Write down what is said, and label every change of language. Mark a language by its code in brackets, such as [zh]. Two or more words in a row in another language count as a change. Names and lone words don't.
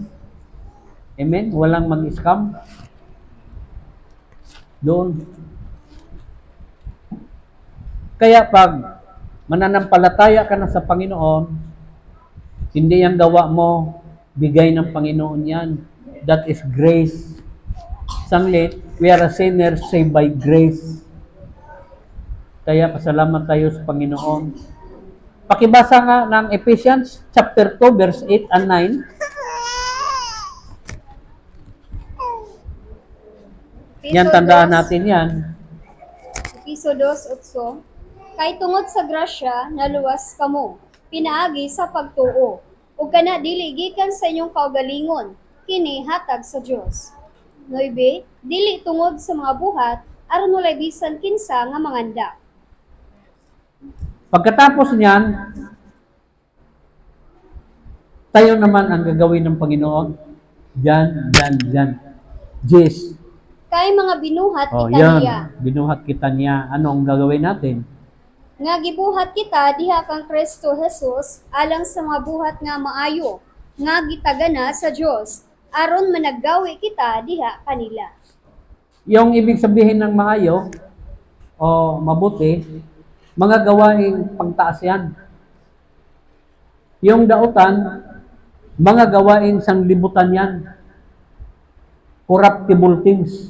[tl] Amen? Walang mag-scam. Doon. Kaya pag mananampalataya ka na sa Panginoon, hindi ang gawa mo, bigay ng Panginoon yan. [en] That is grace. Sanglit, we are a sinner saved by grace. [tl] Kaya pasalamat tayo sa Panginoon. Pakibasa nga ng Ephesians [en] chapter 2 verse 8 and 9. [tl] Yan, tandaan natin yan. [ceb] Episo 2:8. Kay tungod sa grasya, naluwas kamo, pinaagi sa pagtuo, ug kana dili gikan sa inyong kaugalingon, kini hatag sa Dios. 9. Dili tungod sa mga buhat, aron walay bisan kinsa nga manganda. [tl] Pagkatapos niyan, tayo naman ang gagawin ng Panginoon. Diyan. Jis. [ceb] Kay mga binuhat Oh, kita yan. niya. Binuhat kita niya. [tl] Anong gagawin natin? [ceb] Nga gibuhat kita diha kang Kristo Jesus alang sa mga buhat nga maayo nga gitagana sa Dios aron managgawi kita diha kanila. [tl] Yung ibig sabihin ng maayo o mabuti, mga gawaing pangtaas yan. Yung dautan, mga gawaing sanglibutan yan. [en] Corruptible things.